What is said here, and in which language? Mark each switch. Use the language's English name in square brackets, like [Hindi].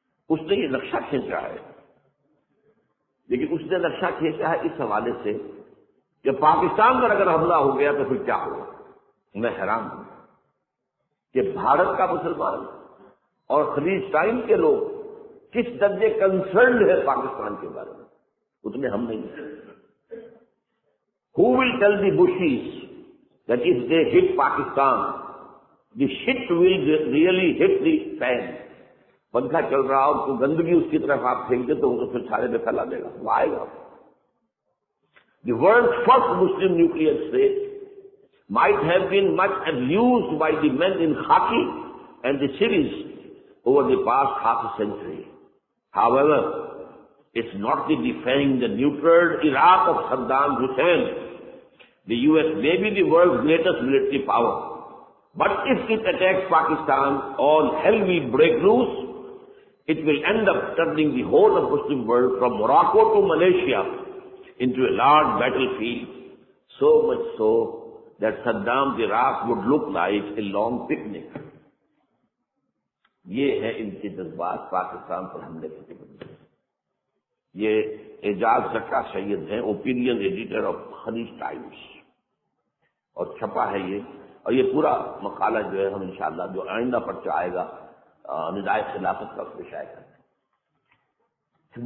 [Urdu] اس نے یہ نقشہ کھینچا ہے, لیکن اس نے نقشہ کھینچا ہے اس حوالے سے کہ پاکستان پر اگر حملہ ہو گیا تو پھر کیا ہوگا. میں حیران ہوں کہ بھارت کا مسلمان اور خلیج ٹائم کے لوگ کس درجے کنسرنڈ ہے پاکستان کے بارے میں, اتنے ہم نہیں ہیں. [English] Who will tell the Bushis that if they hit Pakistan, the shit will really hit the fan? [Urdu] پنکھا چل رہا اور کوئی گندگی اس کی طرف آپ پھینک دے تو وہ تو پھر سارے میں پھیلا دے گا, وہ آئے گا. [English] The world's first Muslim nuclear state might have been much abused by the men in khaki and the cities over the past half a century. However, it's not the defying the neutral Iraq of Saddam Hussein. The US may be the world's greatest military power, but if it attacks Pakistan, all hell will break loose. It will end up turning the whole of Muslim world from Morocco to Malaysia into a large battlefield, so much so that Saddam's Iraq would look like a long picnic. [Urdu] یہ ہے ان کے جذبات پاکستان پر حملے کے لیے. یہ اعجاز زکا سید ہیں, اوپینین ایڈیٹر آف خلیج ٹائمز, اور چھپا ہے یہ. اور یہ پورا مقالہ جو ہے ہم انشاءاللہ جو آئندہ پرچہ آئے گا ندائے خلافت کا اس میں شائع کرتے ہیں.